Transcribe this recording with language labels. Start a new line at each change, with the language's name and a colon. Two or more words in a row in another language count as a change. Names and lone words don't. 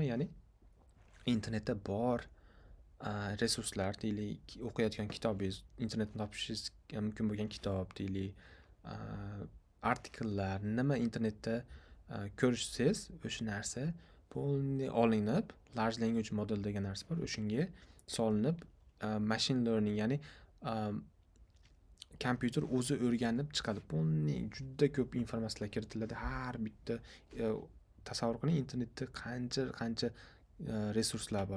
Uzbek: Ya'ni internetda bor resurslar deylik, o'qiyotgan kitobingiz, internetdan topishingiz mumkin bo'lgan kitob deylik, artikellar, nima internetda ko'rishsangiz o'sha narsa polniy olinib,
English: large language model
Uzbek: degan narsa bor, o'shanga solinib
English: machine learning,
Uzbek: ya'ni kompyuter o'zi o'rganib chiqadi. Polniy juda ko'p informatsiyalar kiritiladi. Har bitta tasavvur qiling, internetda qancha resurslar bor.